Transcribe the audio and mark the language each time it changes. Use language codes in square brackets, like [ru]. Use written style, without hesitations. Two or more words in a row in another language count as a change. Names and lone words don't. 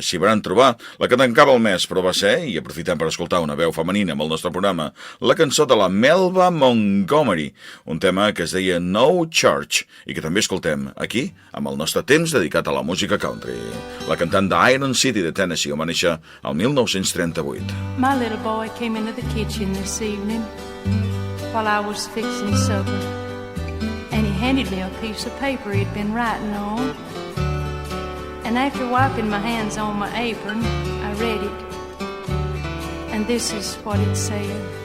[ca] S'hi van trobar la que tancava el mes, però va ser, i aprofitem per escoltar una veu femenina amb el nostre programa, la cançó de la Melba Montgomery, un tema que es deia No Church i que també escoltem aquí amb el nostre temps dedicat a la música country. La cantant d'Iron City de Tennessee va néixer al 1938. [en] My little boy came into the kitchen this evening while I was fixing supper, and he handed me a piece of paper he'd been writing on. And after wiping my hands on my apron, I read it, and this is what it said.